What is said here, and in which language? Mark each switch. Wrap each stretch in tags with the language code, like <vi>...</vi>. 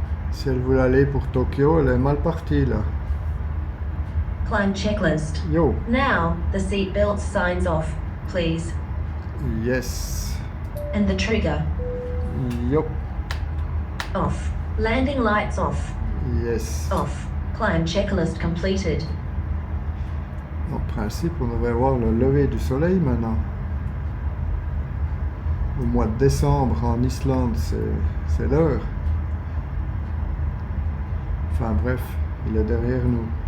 <fr>Si elle voulait aller pour Tokyo, elle est mal partie là.</fr> <en>Climb checklist. Yo. Now, the seatbelt signs off, please. Yes. And the trigger Yup. off. Landing lights off. Yes. Off. Climb checklist completed.</en> <fr>En principe, on devrait voir le lever du soleil maintenant. Au mois de décembre en Islande, c'est l'heure. Enfin bref, il est derrière nous.</fr>